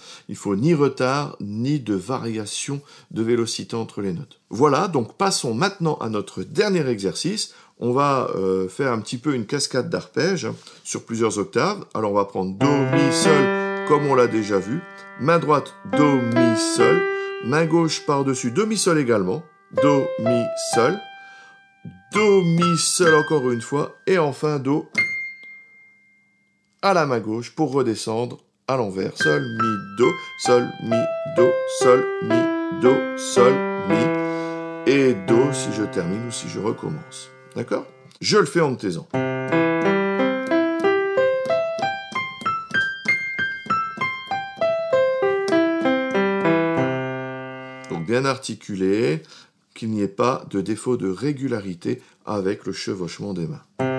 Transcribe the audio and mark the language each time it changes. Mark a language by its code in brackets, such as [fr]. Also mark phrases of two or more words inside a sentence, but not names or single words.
[fr] Il ne faut ni retard, ni de variation de vélocité entre les notes. Voilà, donc passons maintenant à notre dernier exercice. On va faire un petit peu une cascade d'arpèges sur plusieurs octaves. Alors on va prendre Do, Mi, Sol, comme on l'a déjà vu. Main droite, Do, Mi, Sol. Main gauche par-dessus, Do, Mi, Sol également. Do, Mi, Sol. Do, Mi, Sol encore une fois. Et enfin Do à la main gauche pour redescendre à l'envers. Sol, Mi, Do, Sol, Mi, Do, Sol, Mi, Do, Sol, Mi. Et Do si je termine ou si je recommence. D'accord? Je le fais en me taisant. Donc bien articulé, qu'il n'y ait pas de défaut de régularité avec le chevauchement des mains.